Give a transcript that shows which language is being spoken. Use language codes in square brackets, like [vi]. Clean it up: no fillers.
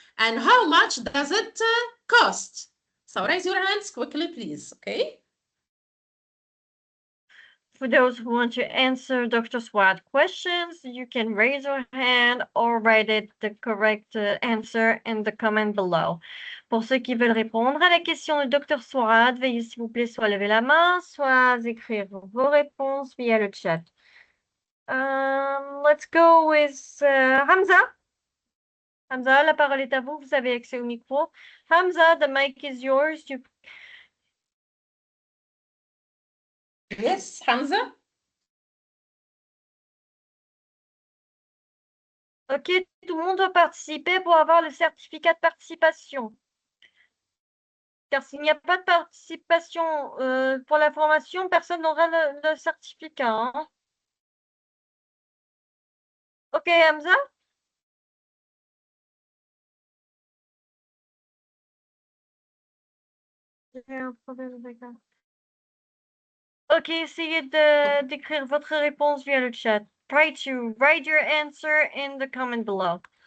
[en] And how much does it cost? So raise your hands quickly, please, okay? For those who want to answer Dr. Swat questions, you can raise your hand or write it the correct answer in the comment below. [fr] Pour ceux qui veulent répondre à la question de Dr. Swat, veuillez s'il vous plaît soit lever la main, soit écrire vos réponses via le chat. [en] Let's go with Hamza. [fr] Hamza, la parole est à vous. Vous avez accès au micro. [en] Hamza, the mic is yours. Yes, Hamza. [fr] Ok, tout le monde doit participer pour avoir le certificat de participation. car s'il n'y a pas de participation pour la formation, personne n'aura le certificat. Hein. Ok, Hamza? J'ai un problème avec ça. Ok, essayez d'écrire votre réponse via le chat. [en] Try to write your answer in the comment below.